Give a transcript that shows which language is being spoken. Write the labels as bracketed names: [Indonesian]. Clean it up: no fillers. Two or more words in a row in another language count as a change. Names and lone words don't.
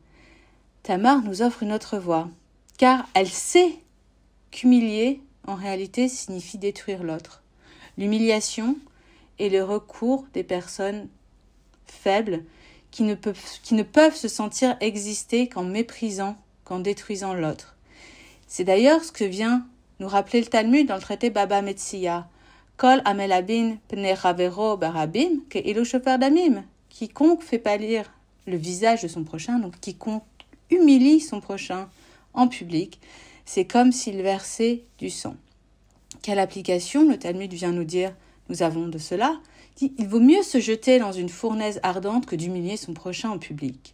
[French] Tamar nous offre une autre voie, car elle sait qu'humilier, en réalité, signifie détruire l'autre. L'humiliation est le recours des personnes faibles qui ne peuvent se sentir exister qu'en méprisant, qu'en détruisant l'autre. C'est d'ailleurs ce que vient nous rappeler le Talmud dans le traité Baba Metsiya. [Hebrew] כל המלבין פני חברו ברבים כאילו שופך דמים. [French] Quiconque fait pâlir le visage de son prochain, donc quiconque humilie son prochain en public, c'est comme s'il versait du sang. Quelle application, le Talmud vient nous dire, nous avons de cela? Il vaut mieux se jeter dans une fournaise ardente que d'humilier son prochain en public.